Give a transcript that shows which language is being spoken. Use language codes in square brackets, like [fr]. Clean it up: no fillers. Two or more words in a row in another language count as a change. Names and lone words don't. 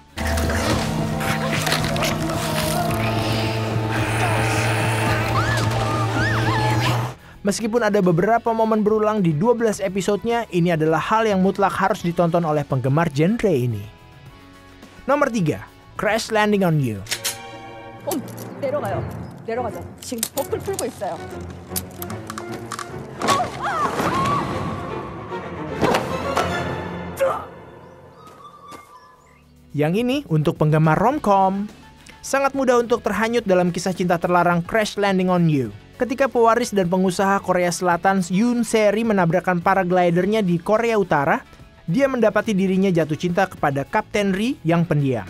[id] Meskipun ada beberapa momen berulang di 12 episodenya, ini adalah hal yang mutlak harus ditonton oleh penggemar genre ini. Nomor 3, Crash Landing on You. [ko] 내려가요. 내려가자. 지금 버클 풀고 있어요. [id] Yang ini untuk penggemar romcom. Sangat mudah untuk terhanyut dalam kisah cinta terlarang Crash Landing on You. Ketika pewaris dan pengusaha Korea Selatan Yoon Se-ri menabrakkan paraglidernya di Korea Utara, dia mendapati dirinya jatuh cinta kepada Kapten Ri yang pendiam.